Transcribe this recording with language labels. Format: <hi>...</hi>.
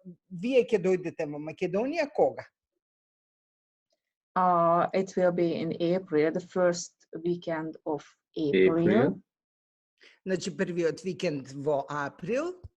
<mk>Вие ќе дојдете во Македонија кога?</mk> <en>It will be in April, the first weekend of April.</en> <mk>Значи првиот викенд во април.</mk>